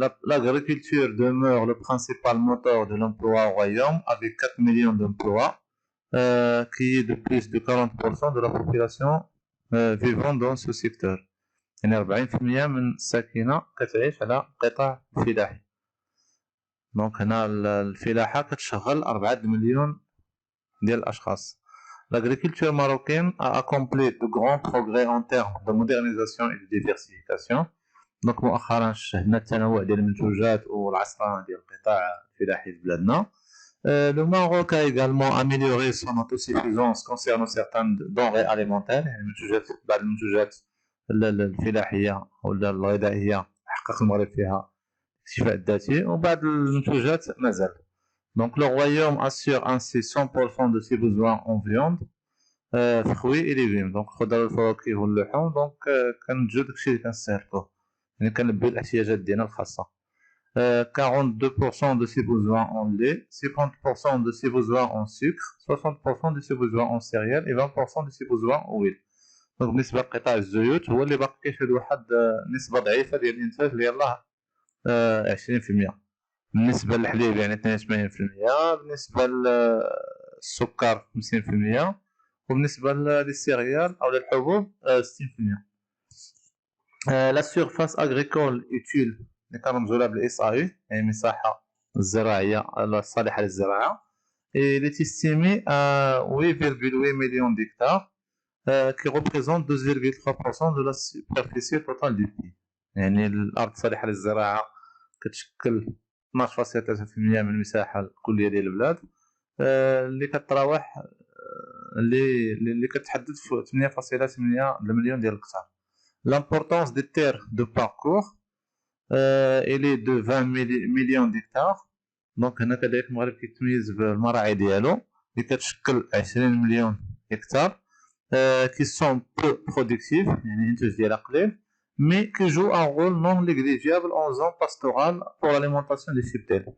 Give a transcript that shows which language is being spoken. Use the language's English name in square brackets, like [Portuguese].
[French] L'agriculture demeure le principal moteur de l'emploi au royaume avec 4 millions d'emplois, qui est de plus de 40% de la population vivant dans ce secteur. [Arabic] يعني 40% من الساكنة كتعيش على قطاع فلاحي. دونك هنا الفلاحة كتشغل 4 مليون ديال الأشخاص. [French] L'agriculture marocaine a accompli de grands progrès en termes de modernisation et de diversification. [Arabic] دونك مؤخرا شهدنا التنوع ديال المنتوجات والعصرنة ديال القطاع الفلاحي في بلادنا. [French] Le Maroc a également amélioré son autosuffisance concernant certaines denrées alimentaires. [Arabic] يعني بعض المنتوجات الفلاحية ولا الغذائية حقق المغرب فيها الاكتفاء الذاتي وبعض المنتوجات مازال. [French] Donc le royaume assure ainsi 100% de ses besoins en viande, fruits et légumes. [Arabic] Donc الخضر والفواكه واللحوم دونك كنتجو داكشي اللي كنستهلكوه، يعني كنلبيو الاحتياجات ديالنا الخاصة. [French] 42% de ses besoins en lait, 50% de ses besoins en sucre, 60% de ses besoins en céréales et 20% de ses besoins en huile. [Arabic] دونك بالنسبة لقطاع الزيوت هو اللي باقي كيشهد واحد نسبة ضعيفة ديال الإنتاج اللي يلاه 20%. بالنسبة للحليب يعني 82%، بالنسبة للسكر 50%، وبالنسبة للسيريال أو للحبوب 60%. [French] La surface agricole utile [Arabic] اللي كنرمزو لها بالاس اي يعني المساحة الزراعية الصالحة للزراعة [French] et il est estimé à 8,8 millions d'hectares qui représente 12,3% de la superficie totale du pays. [Arabic] يعني الأرض الصالحة للزراعة كتشكل 12.3% من المساحة الكلية ديال البلاد، اللي كتراوح اللي كتحدد في 8.8 مليون ديال الهكتار. [French] L'importance des terres de parcours elle est de 20 millions d'hectares. [Arabic] دونك هنا كذلك المغرب كيتميز بالمراعي ديالو اللي كتشكل 20 مليون هكتار [French] qui sont peu productifs [Arabic] يعني الانتاج ديالها قليل [French] mais qui jouent un rôle non négligeable en zone pastorale pour l'alimentation des cheptels.